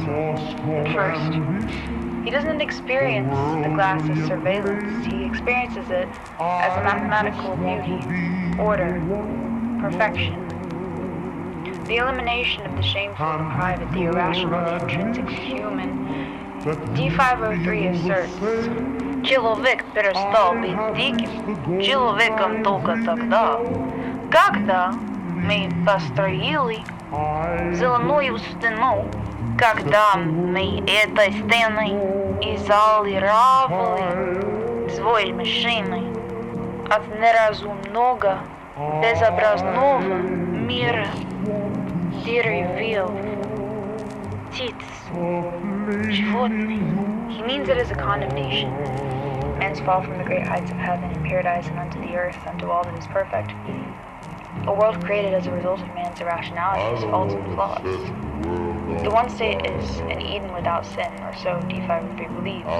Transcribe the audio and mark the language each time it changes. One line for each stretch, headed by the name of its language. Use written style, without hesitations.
English: At first, he doesn't experience the glass as surveillance. He experiences it as a mathematical beauty, order, perfection. The elimination of the shameful, the private, the irrational, the intrinsically human. D503 asserts:
Russian: человек перестал быть диким человеком только тогда, когда мы построили зеленую стену, когда мы этой стеной изолировали свои машины от неразумного, безобразного мира деревьев, птиц, животных.
English: He means it as a condemnation. Men's fall from the great heights of heaven and paradise and unto the earth, unto all that is perfect. A world created as a result of man's irrationalities, faults, and flaws. The one state is an Eden without sin, or so D503 believes.